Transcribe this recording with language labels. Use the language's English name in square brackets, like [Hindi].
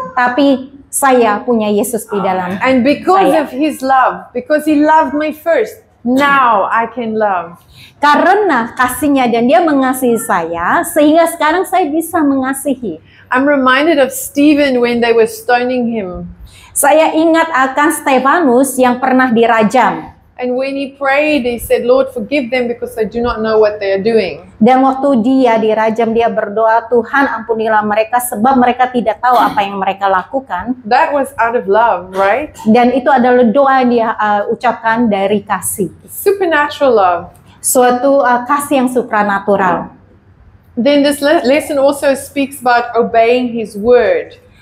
[Indonesian] Tapi saya punya Yesus di dalam. [English] And because of His love, because He loved me first, now I can love. [Indonesian] Karena kasihnya dan dia mengasihi saya, sehingga sekarang saya bisa mengasihi. [English] I'm reminded of Stephen when they were stoning him. [Indonesian] Saya ingat akan Stefanus yang pernah dirajam. [English] And when he prayed, he said, Lord, forgive them because they do not know what they are doing. [Indonesian] Dan waktu dia dirajam, dia berdoa, Tuhan ampunilah mereka sebab mereka tidak tahu apa yang mereka lakukan. [English] That was out of love, right? [Indonesian] Dan itu adalah doa yang dia ucapkan dari kasih. [English] Supernatural love. [Indonesian] Suatu kasih yang supranatural. [English] Then this lesson also speaks about obeying His word.